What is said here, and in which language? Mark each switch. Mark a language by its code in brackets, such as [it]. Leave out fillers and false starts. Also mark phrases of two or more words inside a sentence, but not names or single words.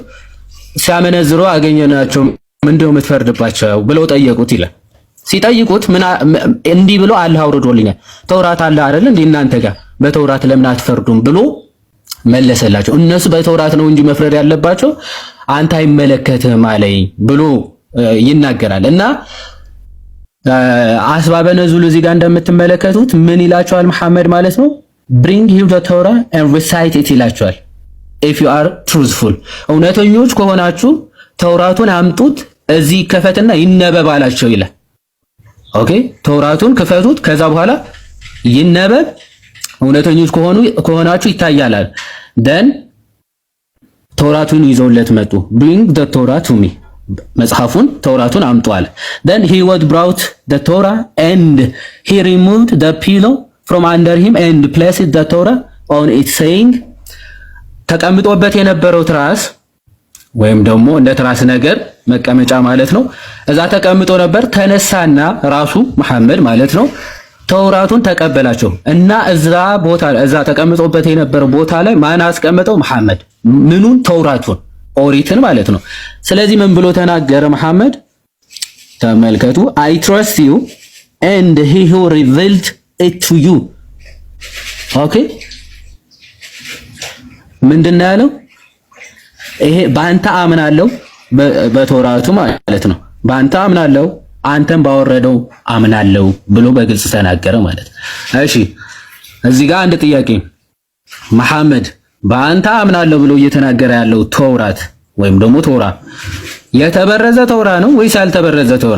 [am] ሲያመነዝሩ አገኘናቸው ምንድነው የምትፈርድባቸው ብለው ጠየቁት ይላል። ሲጠይቁት እንዲህ ብሎ አላህ አውርዶልኛል ተውራት አለ አይደል እንዴ እናንተ ጋር በተውራት ለምን አትፈርዱም ብሎ መለሰላቸው። እነሱ በተውራት ነው እንጂ መፍረድ ያለባቸው አንተ አይመለከትህም አለኝ ብሎ ይናገራል። እና [ar] أسباب النزول [am] እዚህ ጋር እንደምትመለከቱት ምን ይላቸዋል መሐመድ ማለት ነው? [en] bring him the Torah and recite it [am] ይላቸዋል። [en] if you are truthful [am] እውነተኞች ከሆናችሁ ተውራቱን አምጡት እዚህ ከፈትና ይነበብ አላቸው ይላል። ኦኬ ተውራቱን ክፈቱት ከዛ በኋላ ይነበብ እውነተኞች ከሆናችሁ ይታያላል። then ተውራቱን ይዘውለት መጡ። [en] bring the Torah to me [am] መጽሐፉን ተውራቱን አምጡ አለ። [en] then he was brought the Torah and he removed the pillow from under him and placed the Torah on it saying [am] ተቀምጦበት የነበረው ትራስ ወይም ደግሞ እንደ ትራስ ነገር መቀመጫ ማለት ነው እዛ ተቀምጦ ነበር። ተነሳና ራሱ መሐመድ ማለት ነው ተውራቱን ተቀበላቸው እና እዛ ተቀምጦበት የነበረው ቦታ ላይ ማን አስቀመጠው? መሐመድ። ምኑን? ተውራቱን ኦሪትን ማለት ነው። ስለዚህ ምን ብሎ ተናገረ መሐመድ? [en] ተመልከቱ። I trust you and he who revealed it to you [am] ኦኬ ምንድነው ያለው? ይሄ በአንተ አምናለሁ በተውራቱ ማለት ነው። በአንተ አምናለሁ አንተም ባወረደው አምናለሁ ብሎ በግልጽ ተናገረ ማለት። እሺ እዚህ ጋር አንድ ጥያቄ መሐመድ በአንተ አምናለሁ ብሎ እየተናገረ ያለው ተውራት ወይም ደግሞ ተውራ የተበረዘ ተውራ ነው ወይስ ያልተበረዘ ተውራ?